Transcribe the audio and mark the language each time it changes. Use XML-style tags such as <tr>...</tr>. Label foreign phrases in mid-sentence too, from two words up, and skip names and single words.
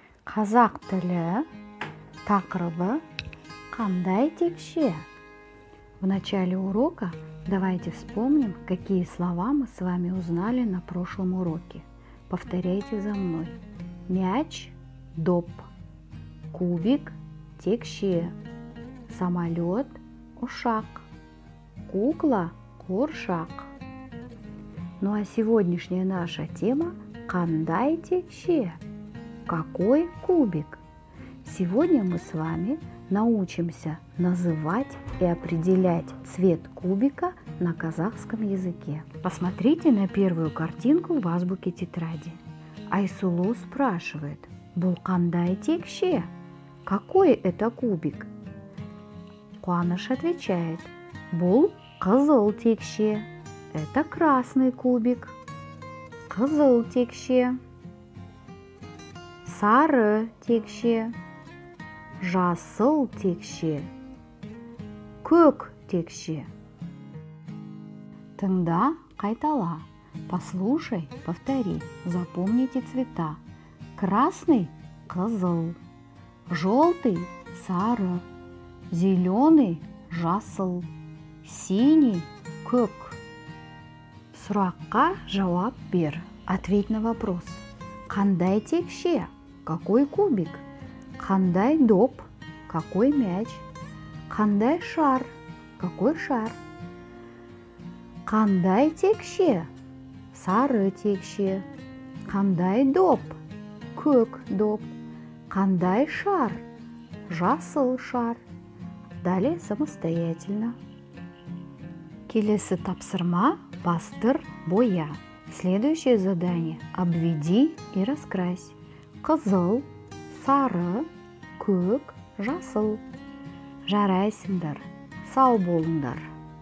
<kk>Қазақ тілі тақырыбы қандай текше?</kk> <ru>В начале урока давайте вспомним, какие слова мы с вами узнали на прошлом уроке. Повторяйте за мной. Мяч –</ru> <kk>доп, кубик – текше, самолет – ушак, кукла – куршак.</kk> <ru>Ну а сегодняшняя наша тема –</ru> <kk>қандай текше?</kk> <ru>Какой кубик? Сегодня мы с вами научимся называть и определять цвет кубика на казахском языке. Посмотрите на первую картинку в азбуке тетради. Айсулу спрашивает:</ru> <kk>«Бұл қандай текше?</kk> <ru>Какой это кубик?» Куаныш отвечает:</ru> <kk>«Бұл қызыл текше.</kk> <ru>Это красный кубик».</ru> <kk>Қызыл текше. Сары текше. Жасыл текше. Көк текше. Тыңда, қайтала.</kk> <ru>Послушай, повтори. Запомните цвета. Красный –</ru> <kk>қызыл. Желтый – сары. Зеленый – жасыл. Синий – көк. Сұраққа жауап бер.</kk> <ru>Ответь на вопрос.</ru> <kk>Қандай текше?</kk> <ru>Какой кубик?</ru> <kk>Қандай доп?</kk> <ru>Какой мяч?</ru> <kk>Қандай шар?</kk> <ru>Какой шар?</ru> <kk>Қандай текше? Сары текше. Қандай доп? Көк доп. Қандай шар? Жасыл шар.</kk> <ru>Далее самостоятельно.</ru> <kk>Келесі тапсырма – бастыр, боя.</kk> <ru>Следующее задание – обведи и раскрась.</ru> <kk>Қызыл, сары, көк, жасыл. Жарайсыңдар, сау болыңдар.</kk>